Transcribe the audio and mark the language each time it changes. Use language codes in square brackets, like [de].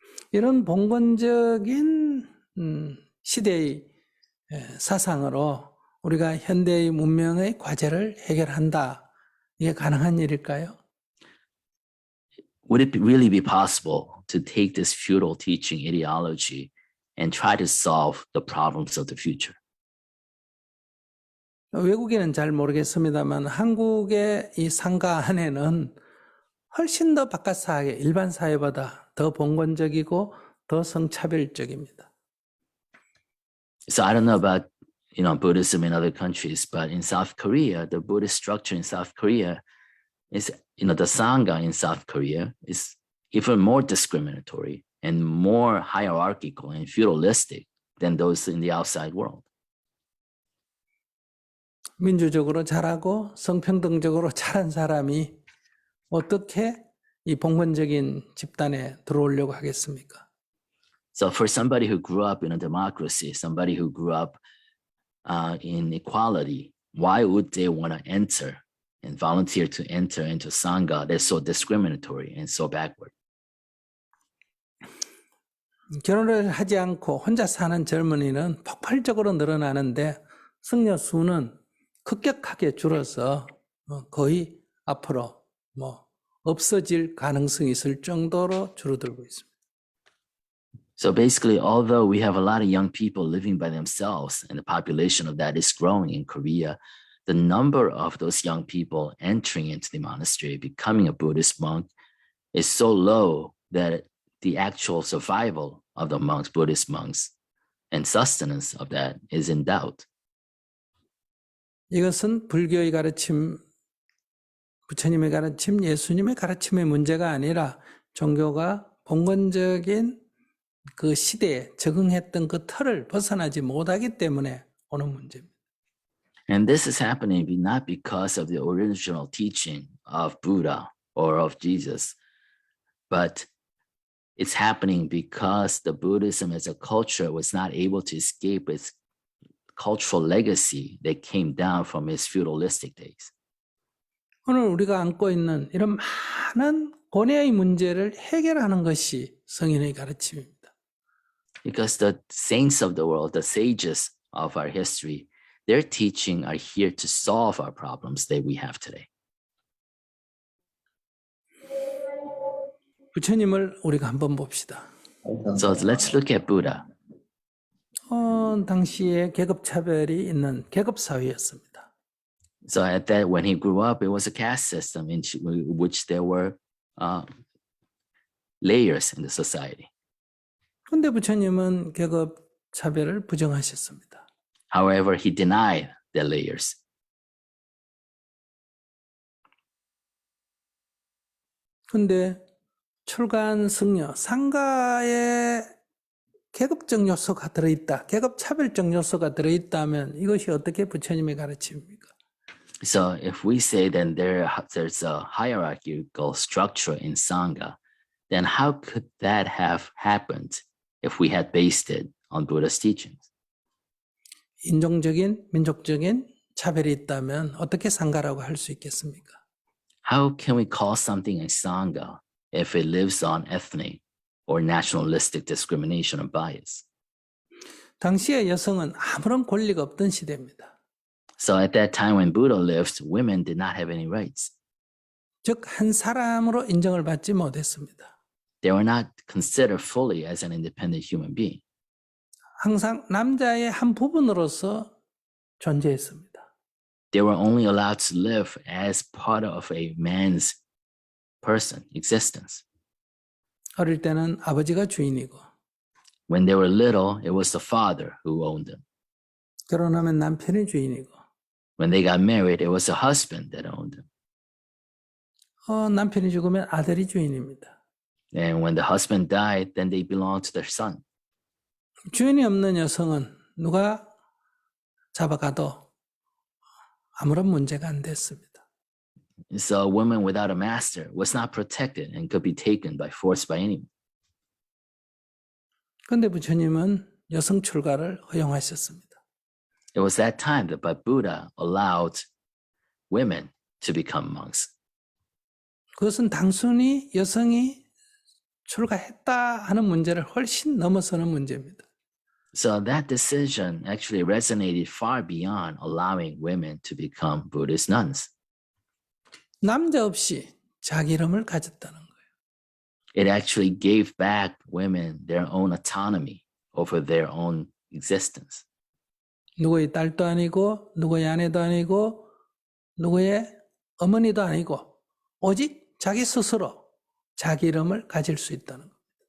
[ko] 이런 봉건적인 시대의 사상으로 우리가 현대의 문명의 과제를 해결한다. 이게 가능한 일일까요? [en] Would it really be possible to take this feudal teaching ideology and try to solve the problems of the future? [ko] 외국에는 잘 모르겠습니다만 한국의 이 상가 안에는 훨씬 더 바깥 사회, 일반 사회보다 더 봉건적이고 더 성차별적입니다. [en] So I don't know about Buddhism in other countries, but in South Korea, the Buddhist structure in South Korea is, the Sangha in South Korea is even more discriminatory and more hierarchical and feudalistic than those in the outside world. [ko] 민주적으로 잘하고 성평등적으로 잘한 사람이 어떻게 이 봉건적인 집단에 들어오려고 하겠습니까? [en] So for somebody who grew up in a democracy, somebody who grew up in equality, why would they want to enter and volunteer to enter into Sangha that's so discriminatory and so backward? [ko] 결혼을 하지 않고 혼자 사는 젊은이는 폭발적으로 늘어나는데 승려 수는 급격하게 줄어서 거의 앞으로 없어질 가능성이 있을 정도로 줄어들고 있습니다. [en] So basically, although we have a lot of young people living by themselves and the population of that is growing in Korea, the number of those young people entering into the monastery, becoming a Buddhist monk, is so low that the actual survival of the monks, Buddhist monks, and sustenance of that is in doubt. [ko] 이것은 불교의 가르침, 부처님의 가르침, 예수님의 가르침의 문제가 아니라 종교가 봉건적인 그 시대에 적응했던 그 틀을 벗어나지 못하기 때문에 오는 문제입니다. [en] And this is happening not because of the original teaching of Buddha or of Jesus, but it's happening because the Buddhism as a culture was not able to escape its cultural legacy that came down from its feudalistic days. [ko] 오늘 우리가 안고 있는 이런 많은 고뇌의 문제를 해결하는 것이 성인의 가르침입니다. [en] Because the saints of the world, the sages of our history, their teaching are here to solve our problems that we have today. [ko] 부처님을 우리가 한번 봅시다. [en] So let's look at Buddha. [ko] 당시에 계급차별이 있는 계급사회였습니다. [en] So at that, when he grew up, it was a caste system in which there were layers in the society. [ko] 그런데 부처님은 계급차별을 부정하셨습니다. [en] However, he denied the layers. [ko] 그런데 출간 승려, 상가에 계급적 요소가 들어있다, 계급차별적 요소가 들어있다면 이것이 어떻게 부처님의 가르침입니까? [en] So if we say then there's a hierarchical structure in Sangha, then how could that have happened if we had based it on Buddha's teachings? [ko] 인종적인, 민족적인 차별이 있다면 어떻게 상가라고 할 수 있겠습니까? [en] How can we call something a Sangha if it lives on ethnic or nationalistic discrimination or bias? [ko] 당시의 여성은 아무런 권리가 없던 시대입니다. [en] So at that time when Buddha lived, women did not have any rights. [ko] 즉, 한 사람으로 인정을 받지 못했습니다. [en] They were not considered fully as an independent human being. [ko] 항상 남자의 한 부분으로서 존재했습니다. [en] They were only allowed to live as part of a man's person, existence. [ko] 어릴 때는 아버지가 주인이고, [en] When they were little, it was the father who owned them. [ko] 결혼하면 남편이 주인이고, [en] When they got married, it was the husband that owned them. [ko] 남편이 죽으면 아들이 주인입니다. [en] And when the husband died, then they belonged to their son. [ko] 주인이 없는 여성은 누가 잡아가도 아무런 문제가 안 됐습니다. [en] So a woman without a master was not protected and could be taken by force by anyone. [ko] 그런데 부처님은 여성 출가를 허용하셨습니다. [en] It was that time that Buddha allowed women to become monks. [ko] 그것은 단순히 여성이 출가했다 하는 문제를 훨씬 넘어서는 문제입니다. [en] So that decision actually resonated far beyond allowing women to become Buddhist nuns. [ko] 남자 없이 자기 이름을 가졌다는 거예요. [en] It actually gave back women their own autonomy over their own existence. [ko] 누구의 딸도 아니고 누구의 아내도 아니고 누구의 어머니도 아니고 오직 자기 스스로 자기 이름을 가질 수 있다는 겁니다.